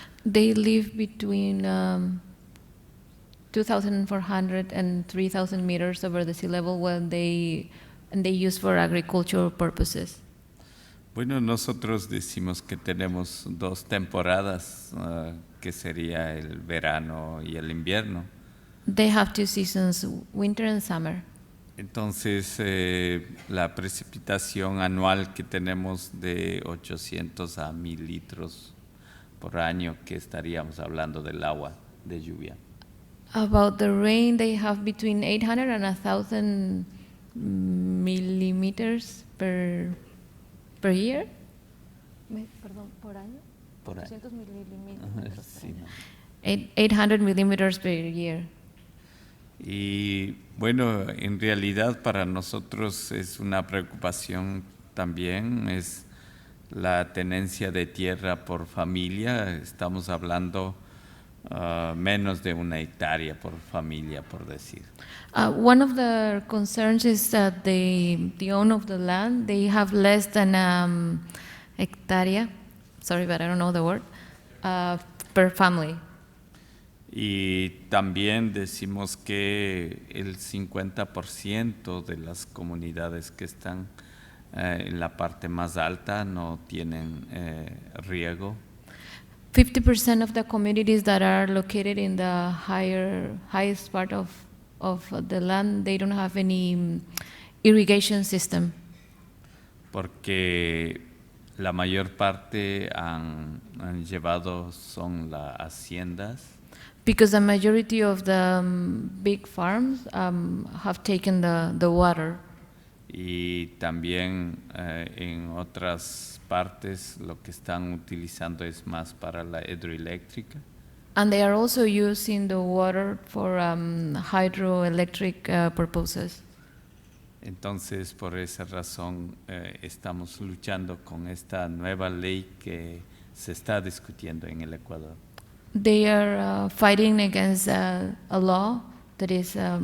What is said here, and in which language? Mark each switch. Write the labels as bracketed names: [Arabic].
[English] They live between 2,400 and 3,000 meters over the sea level when they use for agricultural purposes. [Spanish] Bueno, nosotros decimos que tenemos dos temporadas, que sería el verano y el invierno. [English] They have 2 seasons, winter and summer. [Spanish] Entonces, la precipitación anual que tenemos de 800 a 1.000 litros por año, que estaríamos hablando del agua de lluvia. [English] About the rain, they have between 800 and 1,000 millimeters per year. [Spanish] Perdón, por año. Por año. 800 milímetros. Sí, ¿no? [English] 800 millimeters per year. [Spanish] Y bueno, en realidad para nosotros es una preocupación también, es la tenencia de tierra por familia. Estamos hablando menos de 1 hectárea por familia, por decir. [English] One of the concerns is that the owner of the land, they have less than hectare, sorry, but I don't know the word, per family. [Spanish] Y también decimos que el 50% de las comunidades que están en la parte más alta no tienen riego. [English] 50% of the communities that are located in the highest part of the land, they don't have any irrigation system. [Spanish] Porque la mayor parte han llevado son las haciendas. [English] Because the majority of the big farms have taken the water. [Spanish] Y también en otras partes lo que están utilizando es más para la hidroeléctrica. [English] And they are also using the water for hydroelectric purposes. [Spanish] Entonces, por esa razón, estamos luchando con esta nueva ley que se está discutiendo en el Ecuador. [English] They are fighting against a law that is